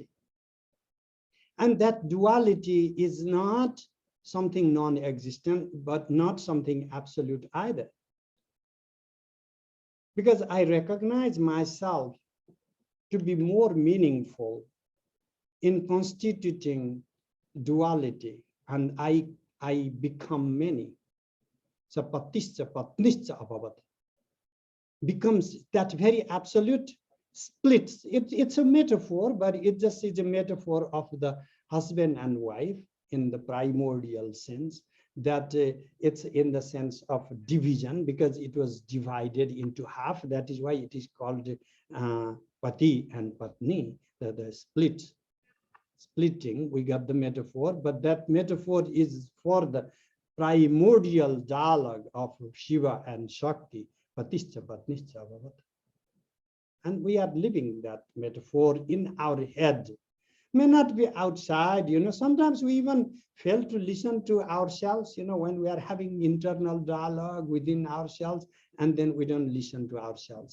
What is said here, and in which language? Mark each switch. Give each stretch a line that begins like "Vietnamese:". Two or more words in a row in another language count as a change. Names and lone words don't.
English: And that duality is not something non-existent, but not something absolute either. Because I recognize myself to be more meaningful in constituting duality, and I become many. So
Sanskrit: patischa patnischa abhavat
English: becomes that very absolute splits. It's a metaphor, but it just is a metaphor of the husband and wife in the primordial sense, that it's in the sense of division, because it was divided into half. That is why it is called pati and patni, the splitting. We got the metaphor, but that metaphor is for the primordial dialogue of Shiva and Shakti,
Sanskrit: patischa patnischa bhavat.
English: And we are living that metaphor in our head. May not be outside, sometimes we even fail to listen to ourselves, when we are having internal dialogue within ourselves, and then we don't listen to ourselves.